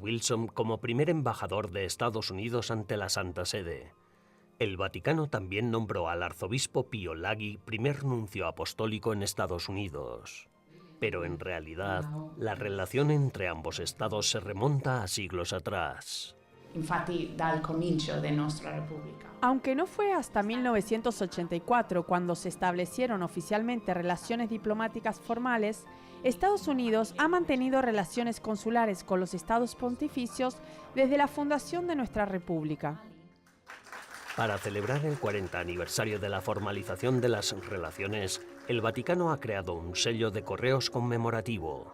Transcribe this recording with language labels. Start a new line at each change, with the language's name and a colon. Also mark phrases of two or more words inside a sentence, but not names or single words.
Spanish: Wilson como primer embajador de Estados Unidos ante la Santa Sede. El Vaticano también nombró al arzobispo Pio Laghi primer nuncio apostólico en Estados Unidos. Pero en realidad, la relación entre ambos estados se remonta a siglos atrás.
Italian: Infatti, dal comincio
Spanish: de nuestra república. Aunque no fue hasta 1984 cuando se establecieron oficialmente relaciones diplomáticas formales, Estados Unidos ha mantenido relaciones consulares con los estados pontificios desde la fundación de nuestra república. Para celebrar el 40 aniversario de la formalización de las relaciones, el Vaticano ha creado un sello de correos conmemorativo.